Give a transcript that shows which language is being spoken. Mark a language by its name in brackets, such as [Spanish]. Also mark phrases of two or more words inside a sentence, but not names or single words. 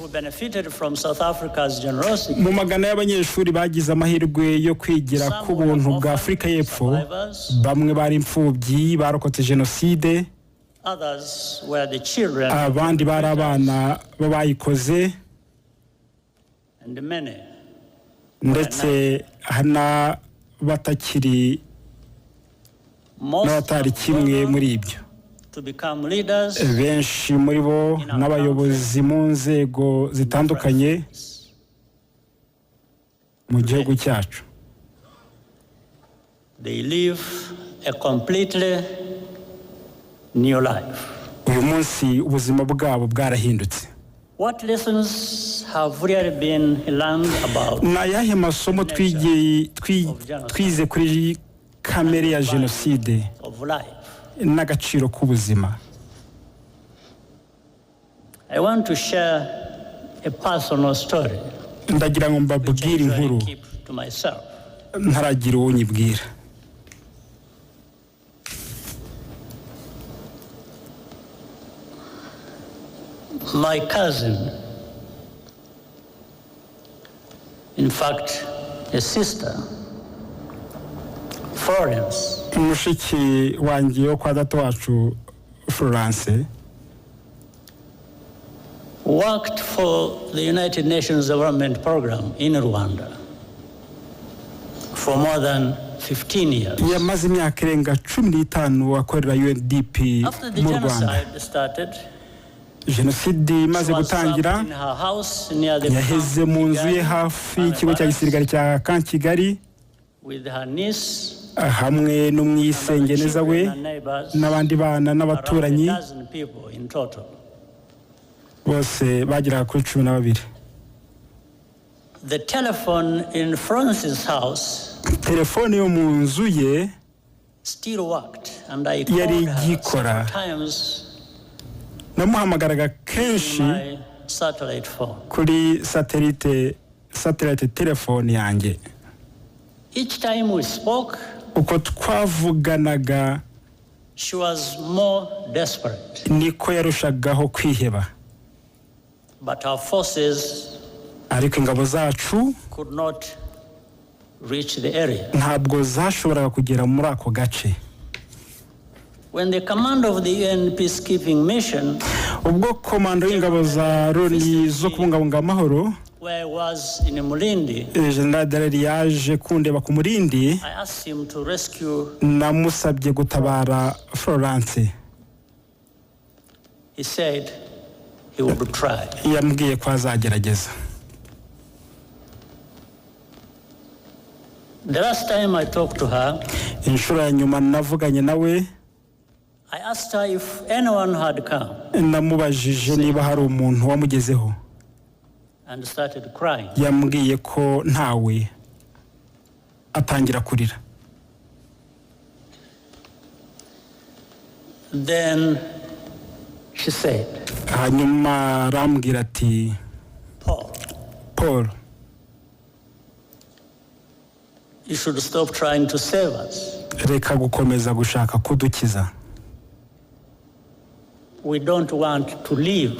[Kinyarwanda] Mu magana y'abanyeshuri bagize amahirwe yo kwigira ku buntu bwa Afurika y'Epfo, bamwe bari imfubyi barokotse jenoside, abandi bari abana b'abayikoze, ndetse hana batakiri n'abatari kimwe muri ibyo. Benshi muri bo n'abayobozi mu nzego zitandukanye mu gihugu cyacu. [English] They live a completely new life. [Kinyarwanda] Uyu munsi ubuzima bwabo bwarahindutse. [English] What lessons have really been learned about? [Kinyarwanda] Na yahe masomo twize kuri kamere ya jenoside n'agaciro k'ubuzima? [English] I want to share a personal story. [Kinyarwanda] Ndagira ngo mbabwire inkuru ntaragira uwo nyibwira. [English] My cousin, in fact, a sister, Florence, [Kinyarwanda] mushiki wanjye yo kwa data wacu Florence, [English] worked for the United Nations Development Program in Rwanda for more than 15 years. [Kinyarwanda] Yamaze imyaka irenga 15 akorera UNDP mu Rwanda. Jenoside imaze gutangira, yaheze mu nzu ye hafi y'ikigo cya gisirikare cya Kigali hamwe n'umwisengeneza we n'abandi bana n'abaturanyi bose bageraga kuri 12. [English] The telephone in Francis' house, [Kinyarwanda] telefone yo mu nzu ye [English] still worked, and I called her several times [Kinyarwanda] namuhamagaraga kenshi kuri satellite telefone yanjye. [English] Each time we spoke, [Kinyarwanda] uko twavuganaga, [English] she was more desperate. [Kinyarwanda] Niko yarushagaho kwiheba. [English] But our forces [Kinyarwanda] ariko ingabo zacu [English] could not reach the area. [Kinyarwanda] Ntabwo zashoboraga kugera muri ako gace. [English] When the command of the UN peacekeeping mission, [Kinyarwanda] ubwo komando y'ingabo za Loni zo kubungabunga amahoro, [English] where I was in Mulindi, [Kinyarwanda] General Dallaire yaje kundeba ku Mulindi, [English] I asked him to rescue, [Kinyarwanda] namusabye gutabara Florence. [English] He said he would try. [Kinyarwanda] Yambwiye ko azagerageza. [English] The last time I talked to her, [Kinyarwanda] inshuro ya nyuma navuganye nawe [English] I asked her if anyone had come [Kinyarwanda] namubajije niba hari umuntu wamugezeho [English] and started crying. [Kinyarwanda] yambwiye ko ntawe, atangira kurira. [English] Then she said, [Kinyarwanda] hanyuma arambwira ati Paul, [English] you should stop trying to save us. [Kinyarwanda] reka gukomeza gushaka kudukiza. [English] We don't want to live.